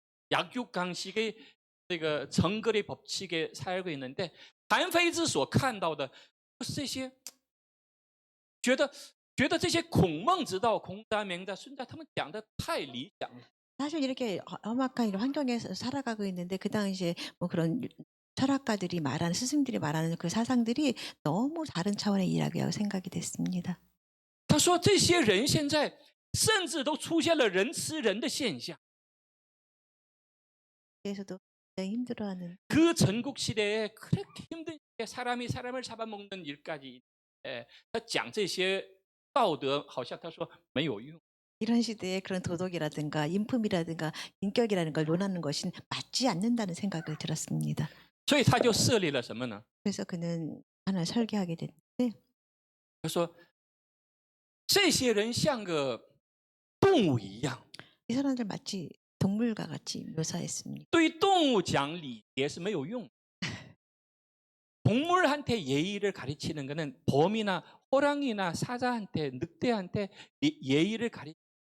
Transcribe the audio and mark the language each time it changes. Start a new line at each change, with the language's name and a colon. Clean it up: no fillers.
Korean: 약육강식의
Chinese: 这个
Korean: 정글의 법칙에 살고 있는데
Chinese: 韩非子所看到的就是这些，觉得这些孔孟之道、孔家、名家、孙家他们讲的太理想了。
Korean: 사실 이렇게 험악한 이런 환경에서 살아가고 있는데 그 당시에 뭐 그런 철학가들이 말하는 스승들이 말하는 그 사상들이 너무 다른 차원의 이야기라고 생각이 됐습니다.
Chinese: 他说这些人现在甚至都出现了人吃人的现象。
Korean: 그래서도 굉장히 힘들어하는 그 전국 시대에 그렇게 힘든 시대에 사람이 사람을 잡아먹는 일까지
Chinese: 他讲这些道德好像他说没有用。
Korean: 이런 시대에 그런 도덕이라든가 인품이라든가 인격이라는 걸 논하는 것은 맞지 않는다는 생각을 들었습니다.
Chinese: 所以他就设立了什么呢？
Korean: 그래서 그는 하나 설계하게 됐는데
Chinese: 他说这些人像个动物一样。
Korean: 이 사람들 마치 동물과 같이 묘사했습니다.
Chinese: 对于动物讲礼节是没有用的。
Korean: 동물한테 예의를 가르치는 것은 범이나 호랑이나 사자한테 늑대한테 예의를 가르치.